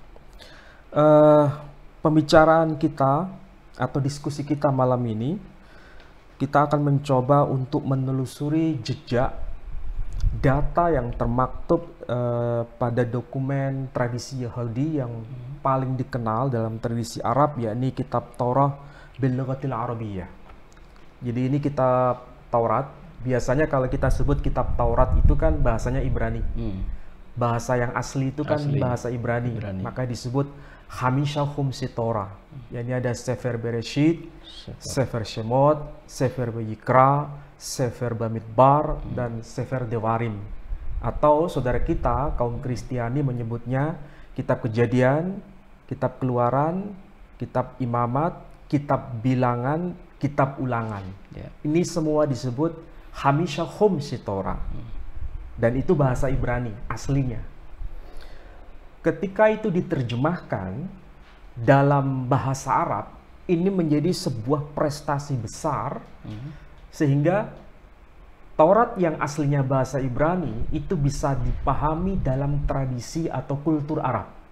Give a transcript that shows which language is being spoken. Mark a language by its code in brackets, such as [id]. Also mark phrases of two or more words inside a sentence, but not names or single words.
[id] Pembicaraan kita atau diskusi kita malam ini, kita akan mencoba untuk menelusuri jejak data yang termaktub pada dokumen tradisi Yahudi yang paling dikenal dalam tradisi Arab, yakni Kitab Taurat [ar] باللغة العربية. [id] Jadi ini kitab Taurat. Biasanya kalau kita sebut kitab Taurat itu kan bahasanya Ibrani. Bahasa yang asli itu kan bahasa Ibrani. Maka disebut [he] חמישה חומשי תורה. [id] Yakni ada Sefer Bereshit, Sefer Shemot, Sefer Vayikra, Sefer Bamidbar, dan Sefer Devarim. Atau saudara kita, kaum Kristiani menyebutnya Kitab Kejadian, Kitab Keluaran, Kitab Imamat, Kitab Bilangan, Kitab Ulangan. Ini semua disebut [he] חמישה חומשי תורה. [id] Dan itu bahasa Ibrani aslinya. Ketika itu diterjemahkan dalam bahasa Arab, ini menjadi sebuah prestasi besar, sehingga Taurat yang aslinya bahasa Ibrani itu bisa dipahami dalam tradisi atau kultur Arab.